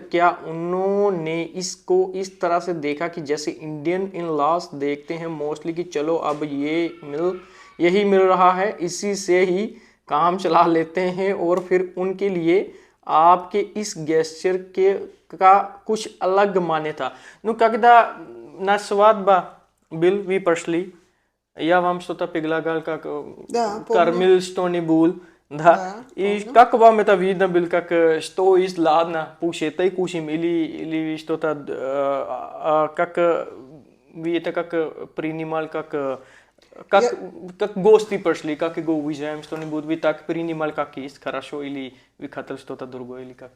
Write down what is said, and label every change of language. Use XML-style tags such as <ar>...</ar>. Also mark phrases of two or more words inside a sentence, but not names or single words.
<hi>क्या उन्होंने इसको इस तरह से देखा कि जैसे</hi> <en>Indian in-laws</en> <hi>देखते हैं मोस्टली, कि चलो अब यही मिल रहा है, इसी से ही काम चला लेते हैं, और फिर उनके लिए आपके इस गेस्चर का कुछ अलग माने था?</hi> <ru>Ну, когда на свадьба был, вы пошли, я вам что-то предлагал, как Да, помню. кормил что-нибудь, да, Да, и помню. как вам это видно было, как что есть, ладно, пусть это и кушаем, или что-то, как вы это как принимал, как гости пошли, как его уезжаем, что-нибудь, вы так принимали, как есть, хорошо, или вы хотели что-то другое, или как?</ru>